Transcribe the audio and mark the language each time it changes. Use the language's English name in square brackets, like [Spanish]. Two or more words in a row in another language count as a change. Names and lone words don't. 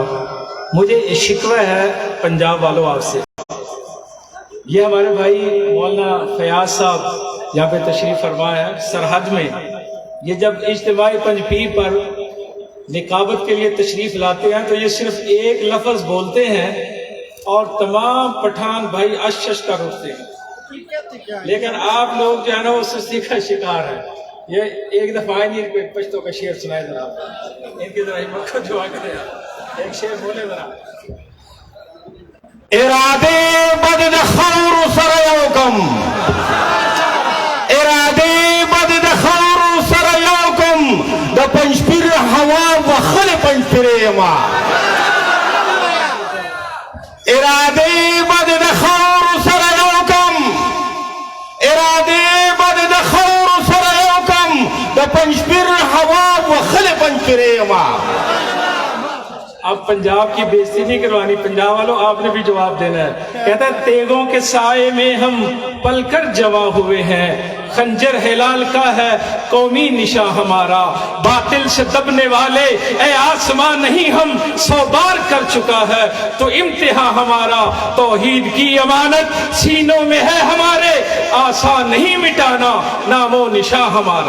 [Urdu] مجھے شکوہ ہے پنجاب والوں آپ سے، یہ ہمارے بھائی مولانا فیاض صاحب یہاں پہ تشریف فرما ہے سرحد میں، یہ جب اجتماعی پنجپیر پر نقابت کے لیے تشریف لاتے ہیں تو یہ صرف ایک لفظ بولتے ہیں اور تمام پٹھان بھائی اش اش کر اٹھتے ہیں، لیکن آپ لوگ جو ہے نا وہ سستی کا شکار ہے۔ یہ ایک دفعہ نہیں کوئی پشتوں کا شعر سنائے ذرا، ان کی ذرا ہمت کو دعا کرے، ایک شعر بولے ذرا۔ [Pashto] ارادے بد دخور سریوکم، ارادے بد دخور سریوکم، دا پنجپیر ہوا وخل پنجپیر ما، اراده بد د خاور سره یو کم، اراده بد د خاور سره یو کم، د پنجپیر هوا وخل پنجپیرې ما. [Urdu] اب پنجاب کی بےزتی نہیں کروانی، پنجاب والوں آپ نے بھی جواب دینا ہے. کہتا ہے تیغوں کے سائے میں ہم پل کر جواں ہوئے ہیں، خنجر ہلال کا ہے قومی نشاں ہمارا، باطل سے دبنے والے اے آسمان نہیں ہم 100 بار کر چکا ہے تو امتحان ہمارا، توحید کی امانت سینوں میں ہے ہمارے، آسان نہیں مٹانا نام و نشاں ہمارا.